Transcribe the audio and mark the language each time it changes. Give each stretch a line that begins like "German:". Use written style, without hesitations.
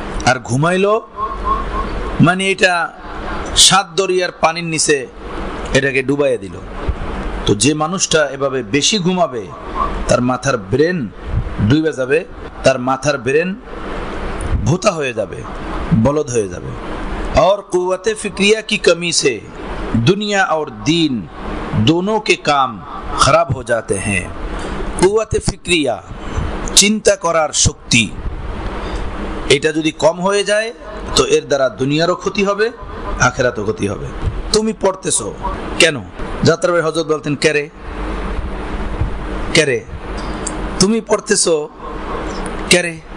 Bangla: আর ঘুমাইলো মানে এটা 7 দরিয়ার পানির নিচে এটাকে ডুবাইয়া দিল। তো যে মানুষটা এভাবে বেশি ঘুমাবে তার মাথার ব্রেন ডুবে যাবে, তার মাথার ব্রেন ভোতা হয়ে যাবে, বলদ হয়ে যাবে।
Hindi: और कुव्वत फिक्रिया की कमी से दुनिया और दीन दोनों के काम खराब हो जाते हैं।
Bangla: कुव्वत फिक्रिया চিন্তা করার শক্তি, এটা যদি কম হয়ে যায় তো এর দ্বারা দুনিয়ারও ক্ষতি হবে, আখিরাতও ক্ষতি হবে। তুমি পড়তেছো কেন? যাত্রাবাড়ি হযরত বলতেন কেরে কেরে, তুমি পড়তেছো কেরে?